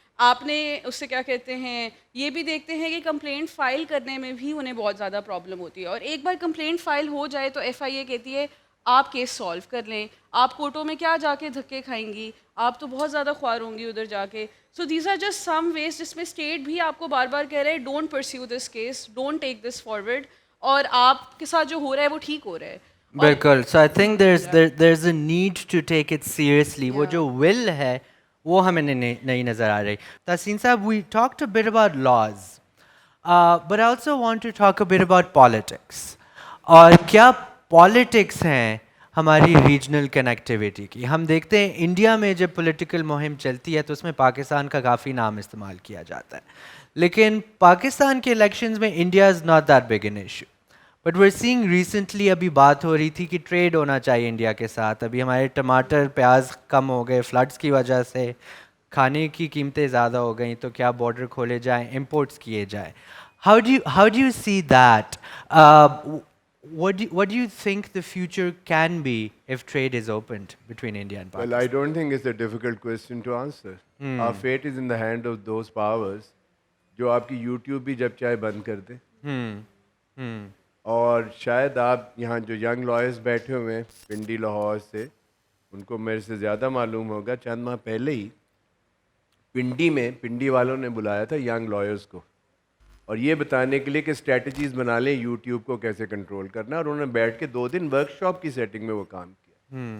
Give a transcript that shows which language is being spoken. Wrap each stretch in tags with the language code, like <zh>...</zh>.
<ur>آپ نے اس سے کیا کہتے ہیں یہ بھی دیکھتے ہیں کہ کمپلینٹ فائل کرنے میں بھی انہیں بہت زیادہ پرابلم ہوتی ہے, اور ایک بار کمپلینٹ فائل ہو جائے تو ایف آئی اے کہتی ہے آپ کیس سالو کر لیں, آپ کورٹوں میں کیا جا کے دھکے کھائیں گی, آپ تو بہت زیادہ خوار ہوں گی ادھر جا کے.</ur> <en>so these are just some ways</en> <ur>جس میں اسٹیٹ بھی آپ کو بار بار کہہ رہے ہیں</ur> <en>don't perceive this case, don't take this forward,</en> <ur>اور آپ کے ساتھ جو ہو رہا ہے وہ ٹھیک ہو رہا ہے. بالکل.</ur> <en>So I think there's a need to take it seriously.</en> <ur>وہ جو will ہے وہ ہمیں نہیں نظر آ رہی.</ur> <en>Tehseen sahab, we talked a bit about laws, but I also want to talk a bit about politics.</en> <ur>اور کیا پالیٹکس ہیں ہماری ریجنل کنیکٹیویٹی کی. ہم دیکھتے ہیں انڈیا میں جب پولیٹیکل مہم چلتی ہے تو اس میں پاکستان کا کافی نام استعمال کیا جاتا ہے, لیکن پاکستان کے الیکشنز میں</ur> <en>India is not that big an issue. But we're seeing recently,</en> <ur>ابھی بات ہو رہی تھی کہ ٹریڈ ہونا چاہیے انڈیا کے ساتھ. ابھی ہمارے ٹماٹر پیاز کم ہو گئے فلڈس کی وجہ سے, کھانے کی قیمتیں زیادہ ہو گئیں, تو کیا بارڈر کھولے جائیں, امپورٹس کیے جائیں.</ur> <en>How do you see that? What do you think the future can be if trade is opened between India and Well, I Pakistan? don't think it's a difficult question to answer. Our fate is in the hand of those powers</en> <ur>جو آپ کی YouTube بھی جب چاہے بند کر دیں. اور شاید آپ یہاں جو ینگ لائرز بیٹھے ہوئے ہیں پنڈی لاہور سے, ان کو میرے سے زیادہ معلوم ہوگا. چند ماہ پہلے ہی پنڈی والوں نے بلایا تھا ینگ لائرز کو, اور یہ بتانے کے لیے کہ اسٹریٹجیز بنا لیں یوٹیوب کو کیسے کنٹرول کرنا, اور انہوں نے بیٹھ کے 2 دن ورک شاپ کی سیٹنگ میں وہ کام کیا.</ur>